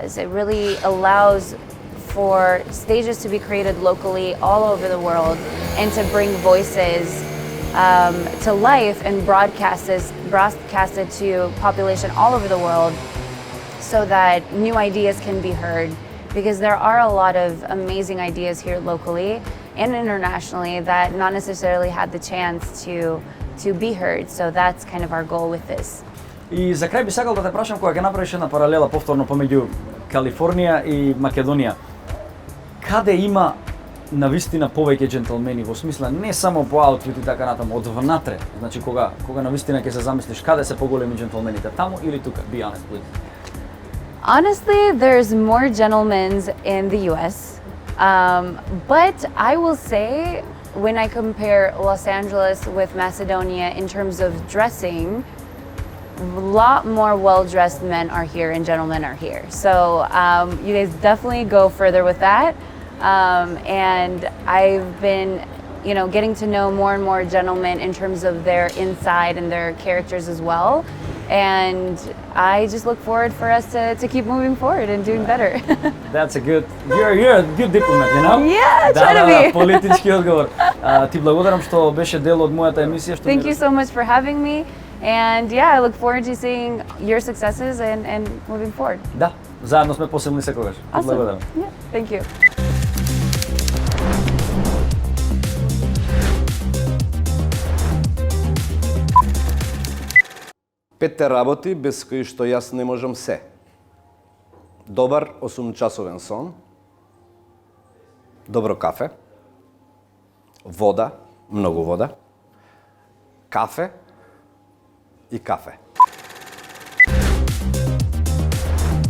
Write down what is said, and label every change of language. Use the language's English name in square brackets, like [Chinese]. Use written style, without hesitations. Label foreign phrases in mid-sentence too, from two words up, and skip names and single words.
[English] It really allows for stages to be created locally all over the world, and to bring voices to life and broadcast it to population all over the world, so that new ideas can be heard. Because there are a lot of amazing ideas here locally and internationally that not necessarily had the chance to be heard. So that's kind of our goal with this. [Macedonian] И за крај би сакал да те прашам, кога ќе направиш една паралела повторно помеѓу Калифорнија и Македонија, каде има навистина повеќе джентлмени, во смисла не само по аутфит и така натаму, од внатре, значи кога навистина ќе се замислиш каде се поголеми джентлмените, таму или тука? [English] Be honest, please. Honestly, there's more gentlemen in the US, but I will say, when I compare Los Angeles with Macedonia in terms of dressing, a lot more well-dressed men are here and gentlemen are here. So you guys definitely go further with that. And I've been, getting to know more and more gentlemen in terms of their inside and their characters as well. And I just look forward for us to keep moving forward and doing better. That's a good, you're a good diplomat, you know? Yeah, try to be. [Macedonian] Политички одговор. Ти благодарам што беше дел од мојата емисија. [English] Thank you so much for having me. And yeah, I look forward to seeing your successes and moving forward. [Macedonian] Да, заедно сме посилни секогаш. [English] Awesome. [Macedonian] Благодарам. [English] Yeah, thank you. [Macedonian] Петте работи без кои што јас не можам се. Добар 8-часовен сон, добро кафе, вода, многу вода, кафе и кафе.